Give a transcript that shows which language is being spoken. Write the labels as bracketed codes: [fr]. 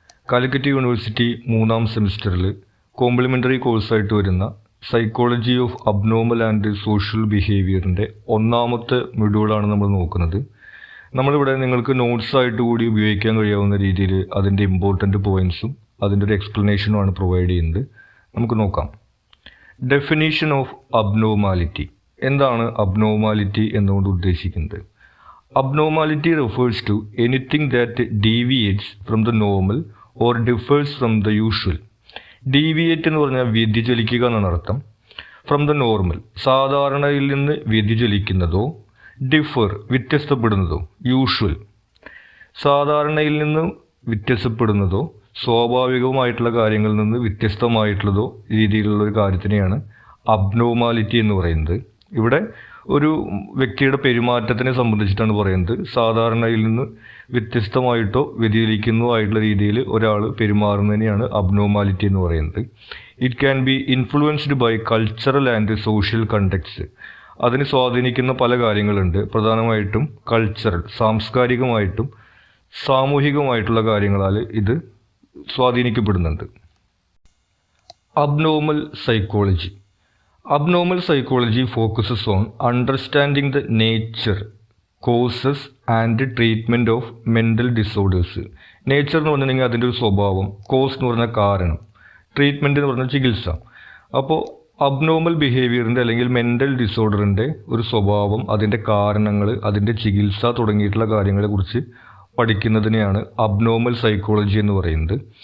[ml] Calicut university 3ാം സെമിസ്റ്ററിൽ complimentary കോഴ്സായിട്ട് വരുന്ന psychology of abnormal and social ബിഹേവിയറിൻ്റെ 1ാമത്തെ മൊഡ്യൂളാണ് നമ്മൾ നോക്കുന്നത്. നമ്മളിവിടെ നിങ്ങൾക്ക് നോട്ട്സായിട്ട് കൂടി ഉപയോഗിക്കാൻ കഴിയാവുന്ന രീതിയിൽ അതിൻ്റെ ഇമ്പോർട്ടൻ്റ് പോയിൻറ്സും അതിൻ്റെ ഒരു എക്സ്പ്ലനേഷനുമാണ് പ്രൊവൈഡ് ചെയ്യുന്നത്. നമുക്ക് നോക്കാം. [en] Definition of abnormality. [ml] എന്താണ് അബ്നോർമാലിറ്റി എന്നുകൊണ്ട് ഉദ്ദേശിക്കുന്നത്? [en] Abnormality refers to anything that deviates from the normal or differs from the usual. [ml] Deviate എന്ന് പറഞ്ഞാൽ വ്യതിചലിക്കുക എന്നാണ് അർത്ഥം. [en] from the normal, [ml] സാധാരണയിൽ നിന്ന് വ്യതിചലിക്കുന്നതോ, ഡിഫർ വ്യത്യസ്തപ്പെടുന്നതോ, യൂഷ്വൽ സാധാരണയിൽ നിന്ന് വ്യത്യസ്തപ്പെടുന്നതോ, സ്വാഭാവികമായിട്ടുള്ള കാര്യങ്ങളിൽ നിന്ന് വ്യത്യസ്തമായിട്ടുള്ളതോ രീതിയിലുള്ള ഒരു കാര്യത്തിനെയാണ് അബ്നോർമാലിറ്റി എന്ന് പറയുന്നത്. ഇവിടെ ഒരു വ്യക്തിയുടെ പെരുമാറ്റത്തിനെ സംബന്ധിച്ചിട്ടാണ് പറയുന്നത്. സാധാരണയിൽ നിന്ന് വ്യത്യസ്തമായിട്ടോ വ്യതിചലിക്കുന്നതോ ആയിട്ടുള്ള രീതിയിൽ ഒരാൾ പെരുമാറുന്നതിനെയാണ് അബ്നോർമാലിറ്റി എന്ന് പറയുന്നത്. [en] It can be influenced by cultural and social conducts. [ml] അതിന് സ്വാധീനിക്കുന്ന പല കാര്യങ്ങളുണ്ട്. പ്രധാനമായിട്ടും കൾച്ചറൽ, സാംസ്കാരികമായിട്ടും സാമൂഹികമായിട്ടുള്ള കാര്യങ്ങളാൽ ഇത് സ്വാധീനിക്കപ്പെടുന്നുണ്ട്. [en] Abnormal psychology. Abnormal psychology focuses on understanding the nature, causes and treatment of mental disorders. [ml] Nature എന്ന് പറഞ്ഞിട്ടുണ്ടെങ്കിൽ അതിൻ്റെ ഒരു സ്വഭാവം, കോസ് എന്ന് പറഞ്ഞാൽ കാരണം, ട്രീറ്റ്മെൻറ്റ് എന്ന് പറഞ്ഞാൽ ചികിത്സ. അപ്പോൾ അബ്നോർമൽ ബിഹേവിയറിൻ്റെ അല്ലെങ്കിൽ മെൻ്റൽ ഡിസോർഡറിൻ്റെ ഒരു സ്വഭാവം, അതിൻ്റെ കാരണങ്ങൾ, അതിൻ്റെ ചികിത്സ തുടങ്ങിയിട്ടുള്ള കാര്യങ്ങളെക്കുറിച്ച് പഠിക്കുന്നതിനെയാണ് അബ്നോർമൽ സൈക്കോളജി എന്ന് പറയുന്നത്.